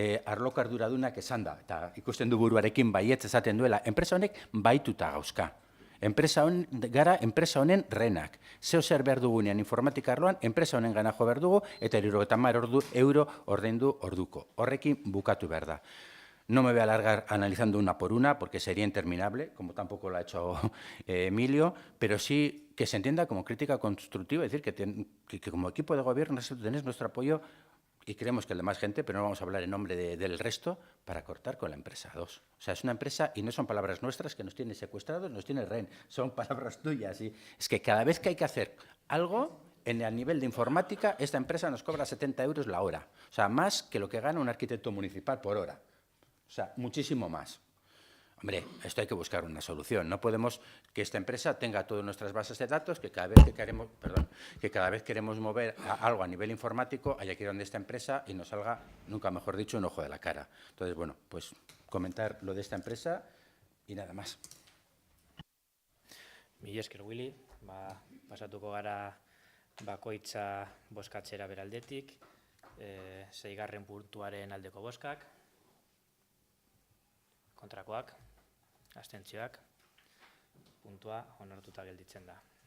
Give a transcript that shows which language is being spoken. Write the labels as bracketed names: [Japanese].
[Basque] Arloko arduradunak esan da, eta ikusten du buruarekin baietz esaten duela, enpresa honek baituta gauzka. Gara enpresa honen renak. Zeo zer behar dugunean informatika arloan, enpresa honen gana jo behar dugu, eta 70 euro ordaindu orduko. Horrekin bukatu behar da. [Spanish] No me voy a alargar analizando una por una, porque sería interminable, como tampoco lo ha hecho Emilio, pero sí que se entienda como crítica constructiva, es decir, que como equipo de gobierno tenéis nuestro apoyo y creemos que el de más gente, pero no vamos a hablar en nombre del resto, para cortar con la empresa 2. O sea, es una empresa, y no son palabras nuestras, que nos tiene secuestrados, nos tiene rehén, son palabras tuyas. Y es que cada vez que hay que hacer algo, a nivel de informática, esta empresa nos cobra 70 euros la hora. O sea, más que lo que gana un arquitecto municipal por hora. O sea, muchísimo más. Hombre, esto hay que buscar una solución. No podemos que esta empresa tenga todas nuestras bases de datos, que cada vez queremos mover algo a nivel informático, haya que ir donde esta empresa y nos salga, nunca mejor dicho, un ojo de la cara. Entonces, bueno, pues comentar lo de esta empresa y nada más. [Basque] Mila esker, Willy. Pasatuko gara bakoitza bozkatzera beraldetik. 6. puntuaren aldeko bozkak. Kontrakoak, abstentzioak, puntua onartuta gelditzen da.